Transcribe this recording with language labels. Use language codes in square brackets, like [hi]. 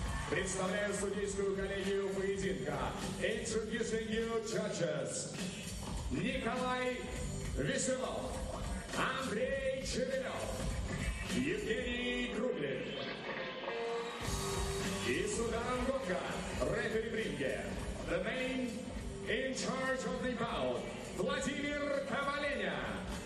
[ru] Представляю судейскую коллегию поединка. [en] Introducing you judges. [ru] Николай Веселов, Андрей Черенев, Евгений Круглин. И Судан Гонка, рефери в ринге. [en] The man in charge of the bout, Vladimir Myshev.